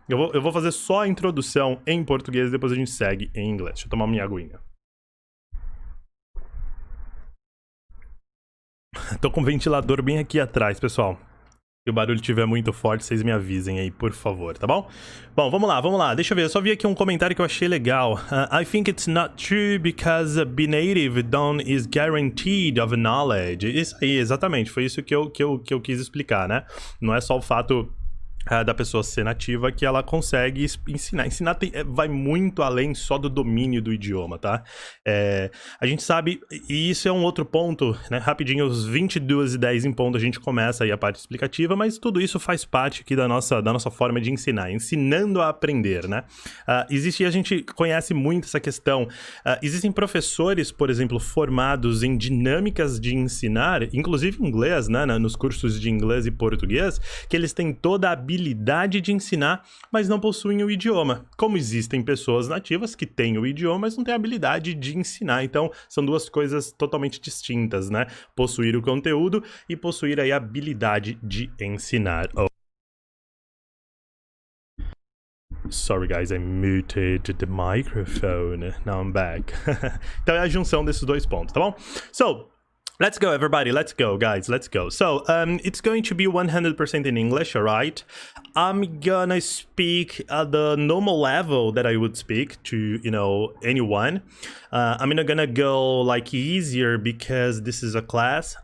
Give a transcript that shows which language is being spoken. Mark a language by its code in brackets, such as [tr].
[pt] Eu vou fazer só a introdução em português e depois a gente segue em inglês. Deixa eu tomar minha aguinha. Tô com o ventilador bem aqui atrás, pessoal. Se o barulho estiver muito forte, vocês me avisem aí, por favor, tá bom? Bom, vamos lá. Deixa eu ver, eu só vi aqui um comentário que eu achei legal. [en] I think it's not true because be native done is guaranteed of knowledge. [pt] Isso aí, exatamente, foi isso que eu quis explicar, né? Não é só o fato... da pessoa ser nativa que ela consegue ensinar. Ensinar vai muito além só do domínio do idioma, tá? A gente sabe, e isso é um outro ponto, né? Rapidinho, os 22h10 em ponto, a gente começa aí a parte explicativa, mas tudo isso faz parte aqui da nossa forma de ensinar, ensinando a aprender, né? Existe, a gente conhece muito essa questão, existem professores, por exemplo, formados em dinâmicas de ensinar, inclusive inglês, né? Nos cursos de inglês e português, que eles têm toda a habilidade de ensinar, mas não possuem o idioma. Como existem pessoas nativas que têm o idioma, mas não têm a habilidade de ensinar. Então, são duas coisas totalmente distintas, né? Possuir o conteúdo e possuir aí a habilidade de ensinar. [en] Sorry guys, I muted the microphone. Now I'm back. [pt] Então é a junção desses dois pontos, tá bom? [en] So, let's go, everybody. Let's go, guys. Let's go. So, it's going to be 100% in English, all right? I'm gonna speak at the normal level that I would speak to, anyone. I'm not gonna go, like, easier because this is a class.